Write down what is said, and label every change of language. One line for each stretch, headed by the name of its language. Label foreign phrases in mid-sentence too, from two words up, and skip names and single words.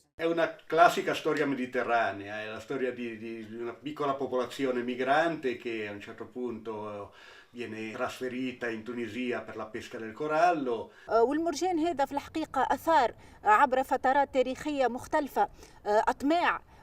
Italian: È una classica storia mediterranea, è la storia di una piccola popolazione migrante che a un certo punto viene trasferita in Tunisia per la pesca del corallo.
Arabic: والمرجان هذا في الحقيقة أثار عبر فترات تاريخية مختلفة أطماع